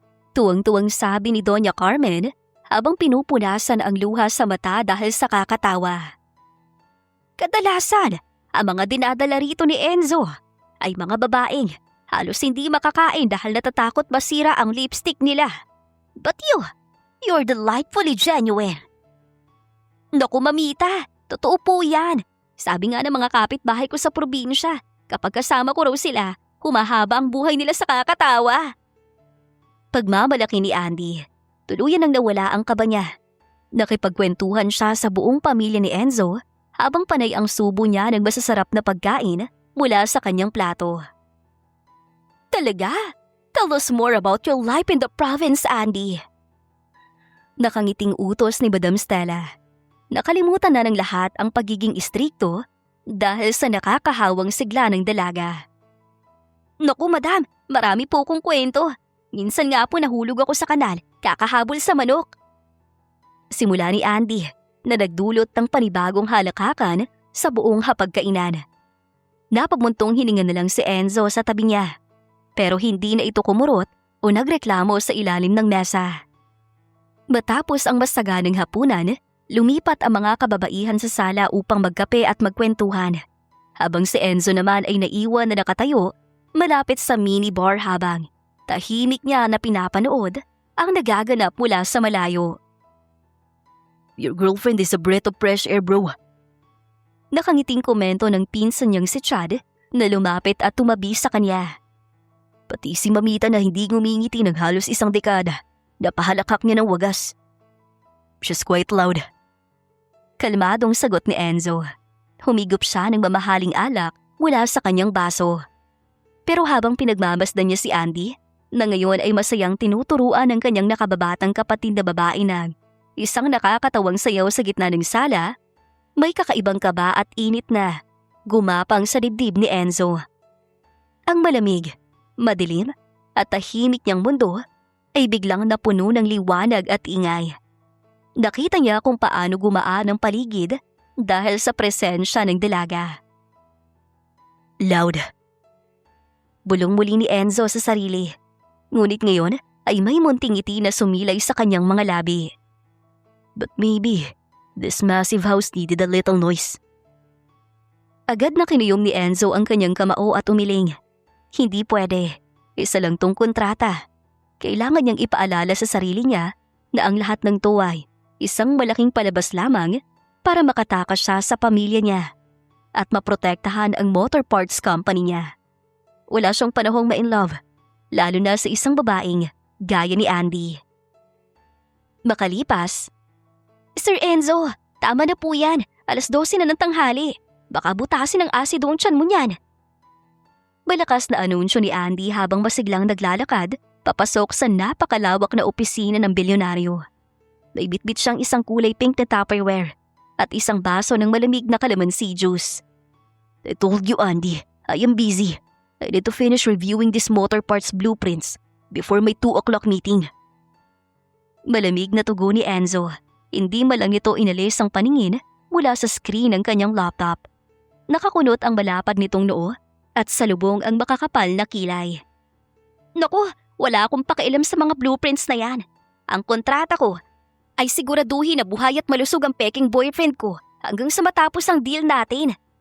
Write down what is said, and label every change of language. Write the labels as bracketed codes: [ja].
[tl] Tuwang-tuwang sabi ni Doña Carmen habang pinupunasan ang luha sa mata dahil sa kakatawa. Kadalasan, ang mga dinadala rito ni Enzo ay mga babaeng halos hindi makakain dahil natatakot masira ang lipstick nila. [en] But you're delightfully genuine. [tl] Naku mamita, totoo po yan. Sabi nga ng mga kapitbahay ko sa probinsya, kapag kasama ko raw sila, humahaba ang buhay nila sa kakatawa. Pagmamalaki ni Andy, tuluyan nang nawala ang kaba niya. Nakipagkwentuhan siya sa buong pamilya ni Enzo habang panay ang subo niya ng masasarap na pagkain mula sa kanyang plato. Talaga? [en] Tell us more about your life in the province, Andy. [tl] Nakangiting utos ni Madam Stella. Nakalimutan na ng lahat ang pagiging istrikto dahil sa nakakahawang sigla ng dalaga. Naku madam, marami po kong kwento. Minsan nga po nahulog ako sa kanal, kakahabol sa manok. Simula ni Andy na nagdulot ng panibagong halakakan sa buong hapagkainan. Napagmuntong hininga na lang si Enzo sa tabi niya. Pero hindi na ito kumurot o nagreklamo sa ilalim ng mesa. Matapos ang masaganang hapunan, lumipat ang mga kababaihan sa sala upang magkape at magkwentuhan. Habang si Enzo naman ay naiwan na nakatayo malapit sa minibar habang tahimik niya na pinapanood ang nagaganap mula sa malayo. [en] Your girlfriend is a breath of fresh air, bro. [tl] Nakangiting komento ng pinsan niyang si Chad na lumapit at tumabi sa kanya. Pati si Mamita na hindi ngumingiti ng halos isang dekada, napahalakak niya ng wagas. [en] She's quite loud. [tl] Kalmadong sagot ni Enzo. Humigop siya ng mamahaling alak mula sa kanyang baso. Pero habang pinagmamasdan niya si Andy, na ngayon ay masayang tinuturuan ng kanyang nakababatang kapatid na babae na isang nakakatawang sayaw sa gitna ng sala, may kakaibang kaba at init na gumapang sa dibdib ni Enzo. Ang malamig, madilim at tahimik niyang mundo ay biglang napuno ng liwanag at ingay. Nakita niya kung paano gumaan ang paligid dahil sa presensya ng dalaga. [en] Loud. [tl] Bulong muli ni Enzo sa sarili. Ngunit ngayon ay may munting ngiti na sumilay sa kanyang mga labi. [en] But maybe, this massive house needed a little noise. [tl] Agad na kinuyom ni Enzo ang kanyang kamao at umiling. Hindi pwede. Isa lang tong kontrata. Kailangan niyang ipaalala sa sarili niya na ang lahat ng to ay isang malaking palabas lamang para makatakas siya sa pamilya niya at maprotektahan ang motor parts company niya. Wala siyang panahong ma-in-love, lalo na sa isang babaeng gaya ni Andy. Makalipas, Sir Enzo, tama na po yan. 12:00 na ng tanghali. Baka butasin ang asido ang tiyan mo niyan. Malakas na anunsyo ni Andy habang masiglang naglalakad papasok sa napakalawak na opisina ng bilyonaryo. May bitbit siyang isang kulay pink na Tupperware at isang baso ng malamig na calamansi juice. [en] I told you, Andy, I am busy. I need to finish reviewing these motor parts blueprints before my 2 o'clock meeting. [tl] Malamig na tugo ni Enzo. Hindi malang ito inalis ang paningin mula sa screen ng kanyang laptop. Nakakunot ang malapad nitong noo at salubong ang makakapal na kilay. Naku, wala akong pakialam sa mga blueprints na yan. Ang kontrata ko ay siguraduhin na buhay at malusog ang peking boyfriend ko hanggang sa matapos ang deal natin.